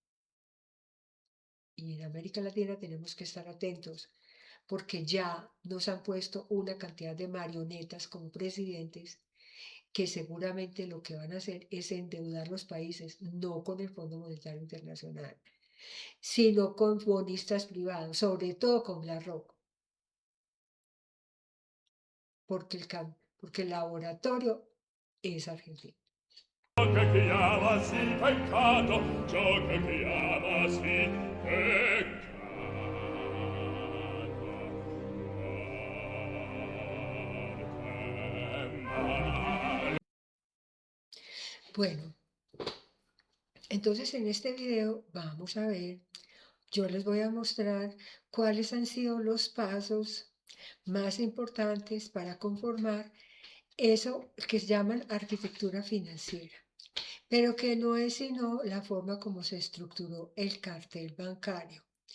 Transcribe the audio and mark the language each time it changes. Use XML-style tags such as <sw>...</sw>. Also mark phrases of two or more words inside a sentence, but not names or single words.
<es>Y en América Latina tenemos que estar atentos porque ya nos han puesto una cantidad de marionetas como presidentes que seguramente lo que van a hacer es endeudar los países, no con el Fondo Monetario Internacional, sino con bonistas privados, sobre todo con BlackRock, porque el laboratorio es Argentina.</es> <it>Ciò che chiamasi peccato, ciò che chiamasi peccato.</it> <es>Bueno, entonces en este video vamos a ver, yo les voy a mostrar cuáles han sido los pasos más importantes para conformar eso que se llaman arquitectura financiera, pero que no es sino la forma como se estructuró el cartel bancario.</es>